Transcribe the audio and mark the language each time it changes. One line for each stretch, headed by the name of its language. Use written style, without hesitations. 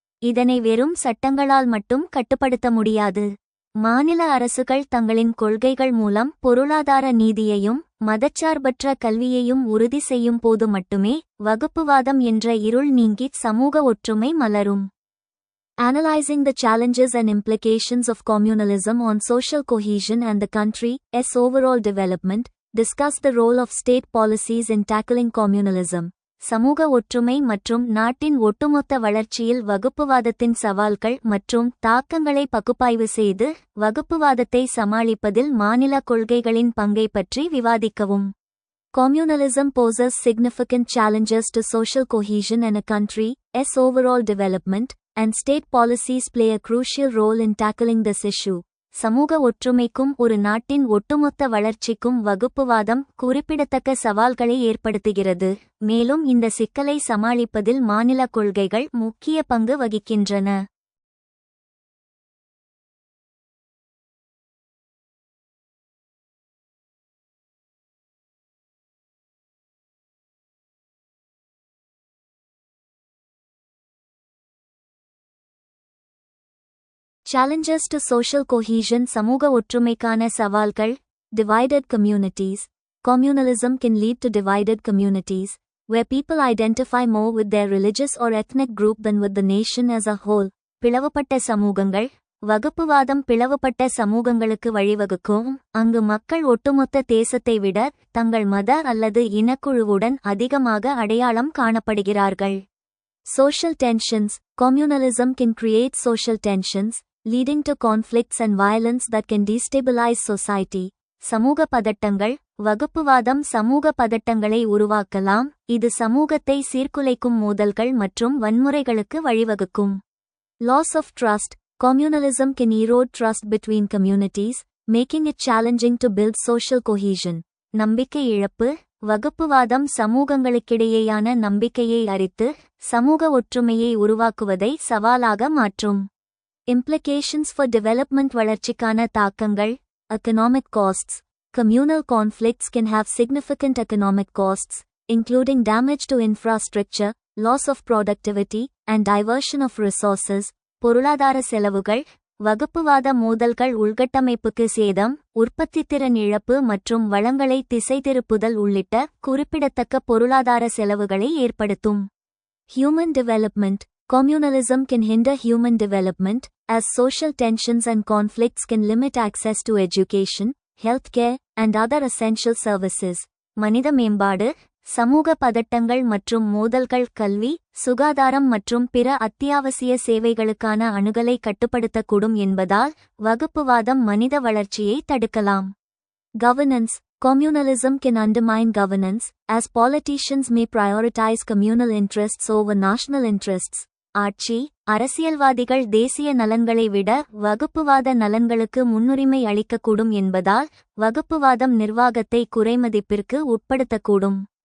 Tamil: இதனை வெறும் சட்டங்களால் மட்டும் கட்டுப்படுத்த முடியாது. மாநில அரசுகள் தங்களின் கொள்கைகள் மூலம் பொருளாதார நீதியையும் மதச்சார்பற்ற கல்வியையும் உறுதி செய்யும் போது மட்டுமே வகுப்புவாதம் என்ற இருள் நீங்கி சமூக ஒற்றுமை மலரும்.
English: Analyzing the challenges and implications of communalism on social cohesion and the country's overall development, discuss the role of state policies in tackling communalism.
Tamil: சமூக ஒற்றுமை மற்றும் நாட்டின் ஒட்டுமொத்த வளர்ச்சியில் வகுப்புவாதத்தின் சவால்கள் மற்றும் தாக்கங்களை பகுப்பாய்வு செய்து வகுப்புவாதத்தை சமாளிப்பதில் மாநில கொள்கைகளின் பங்கை பற்றி விவாதிக்கவும்.
English: Communalism poses significant challenges to social cohesion and a country's overall development, and state policies play a crucial role in tackling this issue.
Tamil: சமூக ஒற்றுமைக்கும் ஒரு நாட்டின் ஒட்டுமொத்த வளர்ச்சிக்கும் வகுப்புவாதம் குறிப்பிடத்தக்க சவால்களை ஏற்படுத்துகிறது, மேலும் இந்த சிக்கலை சமாளிப்பதில் மாநில கொள்கைகள் முக்கிய பங்கு வகிக்கின்றன.
English: Challenges to social cohesion.
Tamil: சமூக ஒற்றுமைக்கான சவால்கள்.
English: Divided communities. Communalism can lead to divided communities, where people identify more with their religious or ethnic group than with the nation as a whole.
Tamil: பிளவுபட்ட சமூகங்கள். வகுப்புவாதம் பிளவுபட்ட சமூகங்களுக்கு வழிவகுக்கும், அங்கு மக்கள் ஒட்டுமொத்த தேசத்தை விட தங்கள் மத அல்லது இனக்குழுவுடன் அதிகமாக அடையாளம் காணப்படுகிறார்கள்.
English: Social tensions. Communalism can create social tensions, leading to conflicts and violence that can destabilize society.
Tamil: சமூக பதட்டங்கள். வகுப்புவாதம் சமூக பதட்டங்களை உருவாக்கலாம், இது சமூகத்தை சீர்குலைக்கும் மோதல்கள் மற்றும் வன்முறைகளுக்கு வழிவகுக்கும்.
English: Loss of trust. Communalism can erode trust between communities, making it challenging to build social cohesion.
Tamil: நம்பிக்கை இழப்பு. வகுப்புவாதம் சமூகங்களுக்கிடையேயான நம்பிக்கையை அரித்து சமூக ஒற்றுமையை உருவாக்குவதை சவாலாக மாற்றும்.
English: Implications for development
Tamil: வளர்ச்சிக்கான தாக்கங்கள்.
English: Economic costs. Communal conflicts can have significant economic costs, including damage to infrastructure, loss of productivity, and diversion of resources.
Tamil: பொருளாதார செலவுகள். வகுப்புவாத மோதல்கள் உள்கட்டமைப்புக்கு சேதம், உற்பத்தித்திறன் இழப்பு மற்றும் வளங்களை திசைதிருப்புதல் உள்ளிட்ட குறிப்பிடத்தக்க பொருளாதார செலவுகளை ஏற்படுத்தும்.
English: Human development. Communalism can hinder human development, as social tensions and conflicts can limit access to education, healthcare, and other essential services.
Tamil: மனித மேம்பாடு. சமூக பதட்டங்கள் மற்றும் மோதல்கள் கல்வி, சுகாதாரம் மற்றும் பிற அத்தியாவசிய சேவைகளுக்கான அணுகலை கட்டுப்படுத்தக்கூடும் என்பதால் வகுப்புவாதம் மனித வளர்ச்சியை தடுக்கலாம்.
English: Governance. Communalism can undermine governance, as politicians may prioritize communal interests over national interests.
Tamil: ஆட்சி. அரசியல்வாதிகள் தேசிய நலன்களை விட வகுப்புவாத நலன்களுக்கு முன்னுரிமை அளிக்கக்கூடும் என்பதால் வகுப்புவாதம் நிர்வாகத்தை குறைமதிப்பிற்கு உட்படுத்தக்கூடும்.